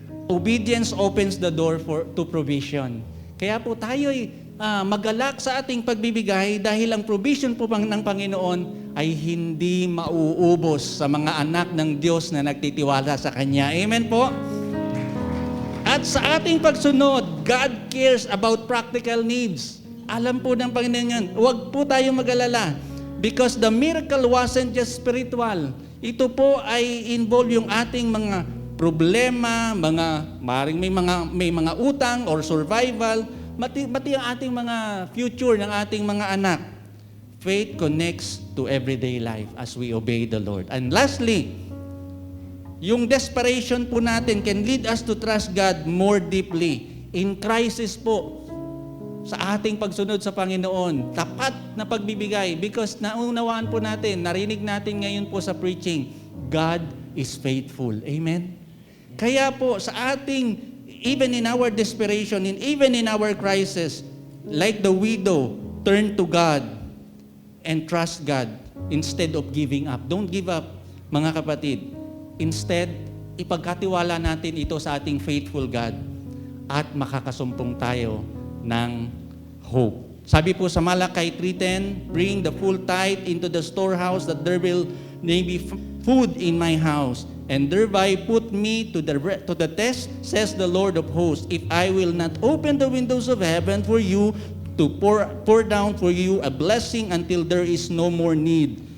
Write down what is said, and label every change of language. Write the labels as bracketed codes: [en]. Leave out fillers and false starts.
[en] Obedience opens the door to provision. [tl] Kaya po tayo'y magalak sa ating pagbibigay dahil ang provision po ng Panginoon ay hindi mauubos sa mga anak ng Diyos na nagtitiwala sa Kanya. Amen po? At sa ating pagsunod, [en] God cares about practical needs. [tl] Alam po ng Panginoon yan. Huwag po tayong mag-alala. [en] Because the miracle wasn't just spiritual. [tl] Ito po ay involve yung ating mga problema, maring may mga utang or survival, mati ang ating mga future ng ating mga anak. [en] Faith connects to everyday life as we obey the Lord. And lastly, [tl] Yung desperation po natin [en] can lead us to trust God more deeply. In crisis [tl] po, sa ating pagsunod sa Panginoon, tapat na pagbibigay because naunawaan po natin, narinig natin ngayon po sa preaching, [en] God is faithful. [tl] Amen? Kaya po sa ating, [en] even in our desperation, even in our crisis, like the widow, turn to God and trust God instead of giving up. Don't give up, [tl] mga kapatid. Instead, ipagkatiwala natin ito sa ating faithful God at makakasumpong tayo ng hope. Sabi po sa Malakay 3:10, [en] bring the full tithe into the storehouse that there may be food in my house, and thereby put me to the test, says the Lord of hosts, if I will not open the windows of heaven for you to pour down for you a blessing until there is no more need.